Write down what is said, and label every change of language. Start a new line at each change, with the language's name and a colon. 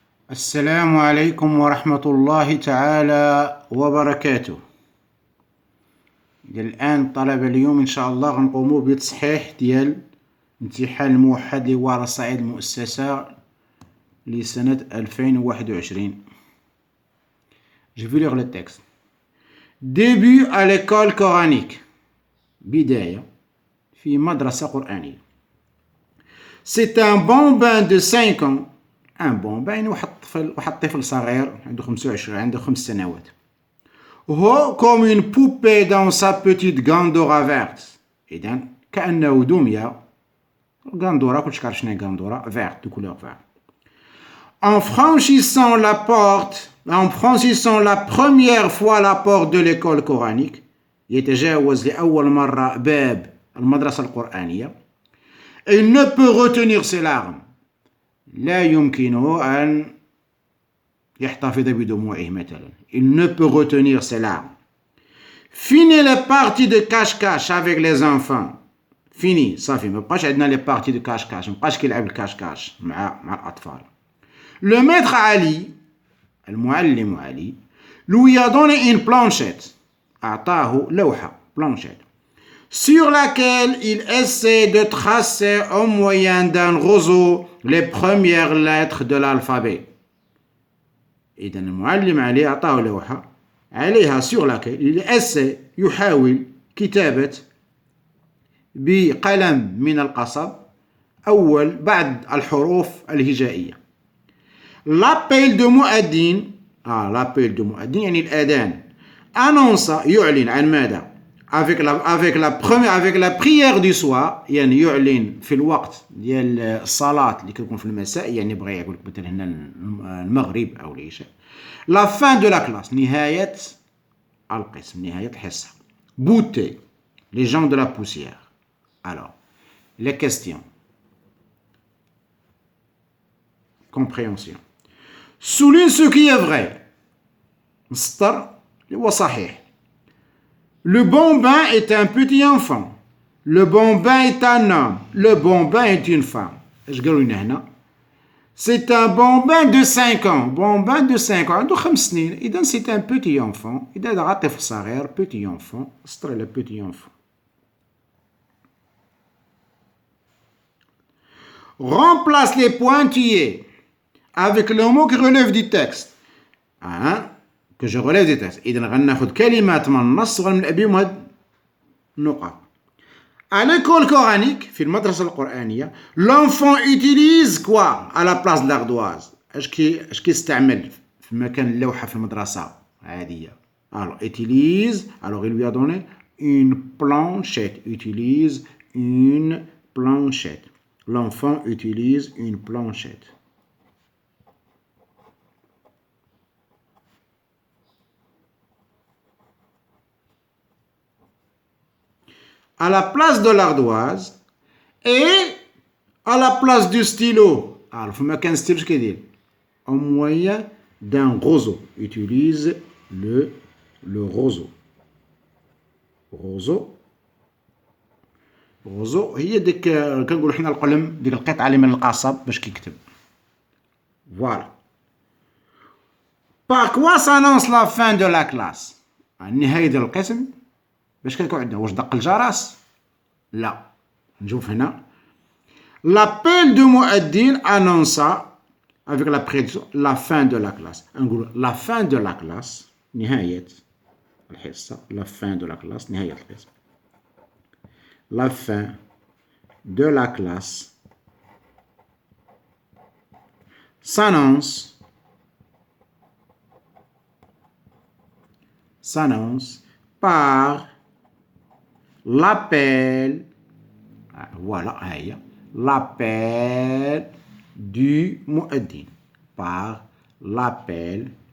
Arabic: السلام عليكم ورحمة الله تعالى وبركاته. الآن طلبة اليوم إن شاء الله غنقومو بتصحيح ديال امتحان الموحد اللي هو على صعيد المؤسسة لسنة 2021.
French: Je vais lire le texte. Début à l'école coranique.
Arabic: بداية في مدرسة قرآنية.
French: C'est un bambin de 5 ans. Un bambin
Arabic: يعني واحد طفل صغير عنده 5 سنوات.
French: هو comme une poupée dans sa petite gandora verte.
Arabic: إذا كأنه دمية. غاندورا كلشي كيعرف شنو هي غاندورا
French: verte de couleur verte. En franchissant la première fois la porte de l'école coranique,
Arabic: يتجاوز لأول مرة باب المدرسة القرآنية.
French: Il ne peut retenir ses larmes.
Arabic: لا يمكنه أن يحتفظ بدموعه مثلا.
French: Il ne peut retenir ses larmes. Fini les parties de cache-cache avec les enfants. Fini
Arabic: صافي ما بقاش عندنا
French: les parties de cache-cache.
Arabic: ما بقاش كيلعب الكاش-كاش مع الأطفال.
French: Le maître Ali,
Arabic: المعلم علي,
French: lui a donné une planchette.
Arabic: أعطاه لوحة planchette.
French: Sur laquelle il essaie de tracer au moyen d'un roseau les premières lettres de l'alphabet.
Arabic: إذن المعلم علي أعطاه لوحة عليها
French: sur laquelle il essaie
Arabic: يحاول كتابة بقلم من القصب بعض الحروف الهجائية.
French: L'appel de
Arabic: مؤذن
French: l'appel de
Arabic: مؤذن يعني الأذان
French: annonce
Arabic: يعلن عن ماذا؟
French: avec la prière du soir
Arabic: يعني يعلن في الوقت ديال الصلاة اللي كتكون في المساء يعني بغى يقول لك مثلا هنا المغرب أو العشاء.
French: la fin de la classe
Arabic: نهاية القسم نهاية الحصة.
French: bouter les gens de la poussière. Alors les questions. compréhension. souligne ce qui est vrai.
Arabic: مسطر اللي هو صحيح.
French: Le bambin est un petit enfant. Le bambin est un homme. Le bambin est une femme.
Arabic: اش قالوا لنا هنا؟
French: C'est un bambin de 5 ans. Bambin de 5 ans.
Arabic: عنده 5 سنين.
French: إذا c'est un petit enfant.
Arabic: إذا راه طفل صغير
French: petit enfant. سطر le petit enfant. Remplace les pointillés avec le mot qui relève du texte. que je relève des textes.
Arabic: إذا غناخذ كلمات من النص وغنملأ بهم هاد النقط.
French: À l'école coranique
Arabic: في المدرسة القرآنية
French: l'enfant utilise quoi à la place de l'ardoise.
Arabic: اش كيستعمل في مكان اللوحة في المدرسة عادية.
French: Alors utilise, alors il lui a donné une planchette. Utilise une planchette. L'enfant utilise une planchette. À la place de l'ardoise et à la place du stylo. Alors, il faut mettre un stylo, au moyen d'un roseau. Utilise le roseau.
Arabic: roseau هي ديك كنقولوا حنا القلم ديك القطعه اللي من القصب باش كيكتب.
French: Voilà. Par quoi s'annonce la fin de la classe?
Arabic: النهاية ديال القسم باش كيكون عندنا واش دق الجرس؟ لا. نشوف هنا.
French: L'appel de مؤذن annonce avec la prédiction la fin de la classe.
Arabic: نقول
French: la fin de la classe
Arabic: نهاية الحصة.
French: la fin de la classe
Arabic: نهاية القسم.
French: La fin de la classe s'annonce par l'appel, voilà, l'appel du mu'addin, par l'appel